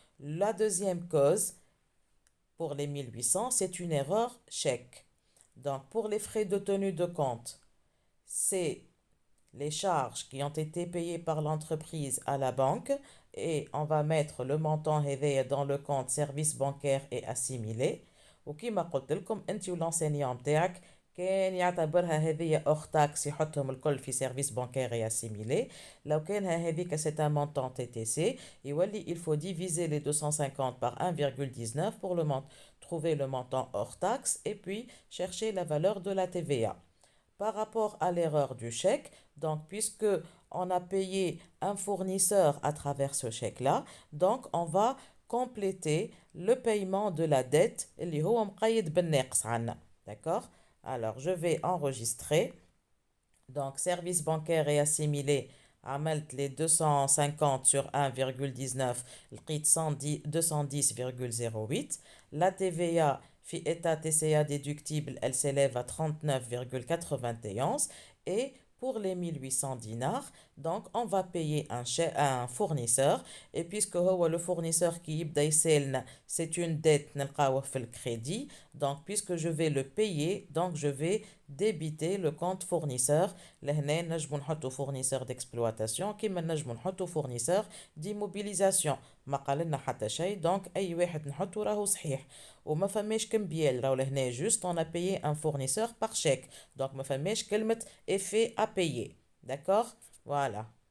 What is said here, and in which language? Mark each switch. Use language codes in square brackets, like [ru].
[fr] La deuxième cause, pour les 1800, c'est une erreur chèque. Donc, pour les frais de tenue de compte, c'est les charges qui ont été payées par l'entreprise à la banque et on va mettre le montant réveillé dans le compte service bancaire et assimilé. [ar] وكما قلت لكم انت والenseignant متاعك كان يعتبرها هذه hors taxe يحطهم الكل في [fr] service bancaire et assimilé. [ar] لو كان هذيك [fr] c'est un montant TTC [ar] يولي [fr] il faut diviser les 250 par 1,19 pour trouver le montant hors taxe et puis chercher la valeur de la TVA. Par rapport à l'erreur du chèque, donc puisque on a payé un fournisseur à travers ce chèque-là, donc on va compléter le paiement de la dette [ar] اللي هو مقيد بالناقص عنا. [fr] D'accord? Alors, je vais enregistrer. Donc, service bancaire et assimilé, [ar] عملت [fr] les 250 sur 1,19 [ar] لقيت [fr] 210,08. La TVA في état TCA déductible, elle s'élève à 39,91. Et pour les 1800 dinars, donc on va payer un fournisseur. Et puisque le fournisseur qui [ar] يبدا يسالنا, [fr] c'est une dette [ar] نلقاوه [fr] في le crédit, donc puisque je vais le payer, donc je vais débiter le compte fournisseur. [ar] لهنا نجمو نحطو [fr] fournisseur d'exploitation [ar] كيما نجمو نحطو [fr] fournisseur d'immobilisation. [ar] ما قالنا حتى شيء، دونك اي واحد نحطو راهو صحيح. وما فماش كمبيال، راهو لهنا [fr] juste on a payé un fournisseur par chèque. Donc [ar] ما فماش كلمة [fr] effet à payer. D'accord? Voilà.